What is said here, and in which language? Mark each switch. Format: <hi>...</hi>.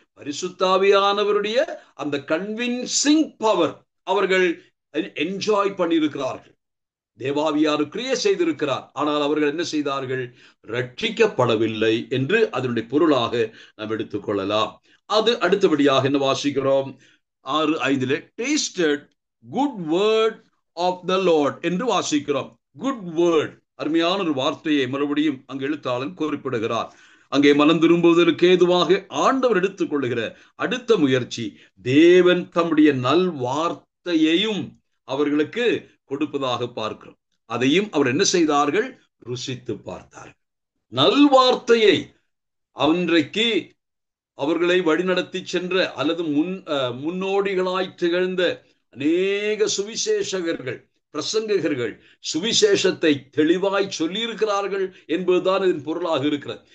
<ta>பரிசுத்த ஆவியானவருடைய அந்த</ta> <en>convincing power</en> <ta>அவர்கள் என்ஜாய் பண்ணியிருக்கிறார்கள். தேவாவியார் கிரியை செய்திருக்கிறார். ஆனால் அவர்கள் என்ன செய்தார்கள்? ரட்சிக்கப்படவில்லை என்று அதனுடைய பொருளாக நாம் எடுத்துக்கொள்ளலாம். அது அடுத்தபடியாக என்ன வாசிக்கிறோம்?</ta> <en>6:5 tasted good word of the Lord</en> <ta>என்று வாசிக்கிறோம்.</ta> <en>good word,</en> <ta>அருமையான ஒரு வார்த்தையை மறுபடியும் அங்கு எழுத்தாளன் குறிப்பிடுகிறார். அங்கே மனம் திரும்புவதற்கு ஏதுவாக ஆண்டவர் எடுத்துக் கொள்ளுகிற அடுத்த முயற்சி, தேவன் தம்முடைய நல் வார்த்தையையும் அவர்களுக்கு கொடுப்பதாக பார்க்கிறோம். அதையும் அவர் என்ன செய்தார்கள்? ருசித்து பார்த்தார்கள். நல்வார்த்தையை அன்றைக்கு அவர்களை வழிநடத்தி சென்ற அல்லது முன்னோடிகளாய் திகழ்ந்த அநேக சுவிசேஷகர்கள், பிரசங்ககர்கள் சுவிசேஷத்தை தெளிவாய் சொல்லியிருக்கிறார்கள் என்பதுதான் இதன் பொருளாக இருக்கிறது.</ta>